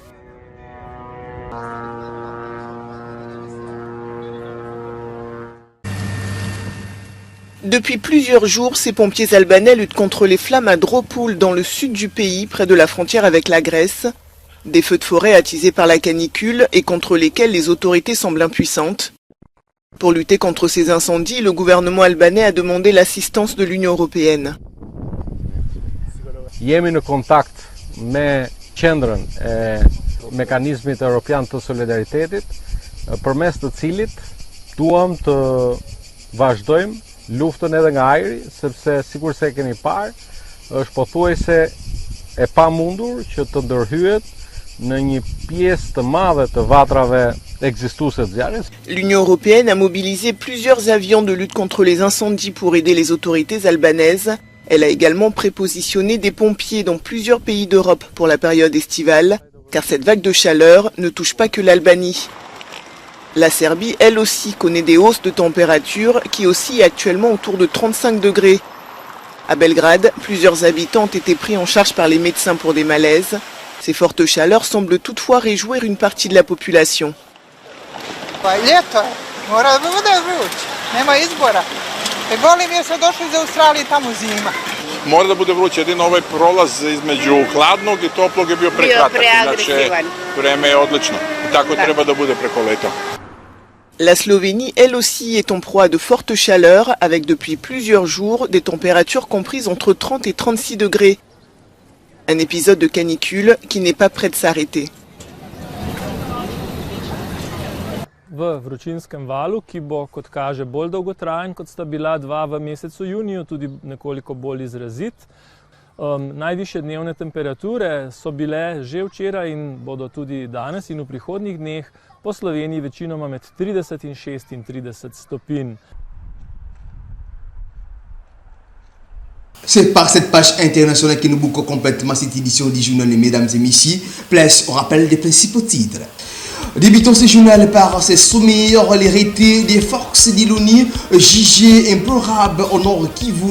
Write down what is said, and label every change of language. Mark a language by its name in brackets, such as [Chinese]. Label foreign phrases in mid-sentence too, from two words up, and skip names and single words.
[French] Depuis plusieurs jours, ces pompiers albanais luttent contre les flammes à Dropoul dans le sud du pays, près de la frontière avec la Grèce. Des feux de forêt attisés par la canicule et contre lesquels les autorités semblent impuissantes. Pour lutter contre ces incendies, le gouvernement albanais a demandé l'assistance de l'Union européenne. [Albanian] Jemi në kontakt me qendrën e mekanizmit evropian të solidaritetit, përmes të cilit duam të vazhdojmë luftën edhe nga ajri, sepse sikur se keni parë, është pothuajse e pamundur që të ndërhyet në një pjesë të madhe të vatrave ekzistuese të zjarrit. [French] L'Union européenne a mobilisé plusieurs avions de lutte contre les incendies pour aider les autorités albanaises. Elle a également prépositionné des pompiers dans plusieurs pays d'Europe pour la période estivale, car cette vague de chaleur ne touche pas que l'Albanie. La Serbie, elle aussi, connaît des hausses de température qui oscillent actuellement autour de 35 degrés. À Belgrade, plusieurs habitants ont été pris en charge par les médecins pour des malaises. Ces fortes chaleurs semblent toutefois réjouir une partie de la population. [Serbian] Mora da bude vruće, jedino ovaj prolaz između hladnog i toplog je bio prekratak, inače vreme je odlično. Tako treba da bude preko leta. [French] La Slovénie, elle aussi, est en proie à de fortes chaleurs, avec depuis plusieurs jours des températures comprises entre 30 et 36 degrés. Un épisode de canicule qui n'est pas prêt de s'arrêter. [Slovenian] V vročinskem valu, ki bo, kot kaže, bolj dolgotrajen, kot sta bila dva v mesecu juniju, tudi nekoliko bolj izrazit. Najviše dnevne temperature so bile že včeraj in bodo tudi danes in v prihodnjih dneh po Sloveniji večinoma med 30 in 36 stopinj. [French] C'est par cette page internationale que nous bouclons complètement cette édition du journal, mesdames et messieurs. Place au rappel des principaux titres. Débutons ce journal par ces sommaires, les rétés des forces de l'ONU jugées implorables au nord Kivu.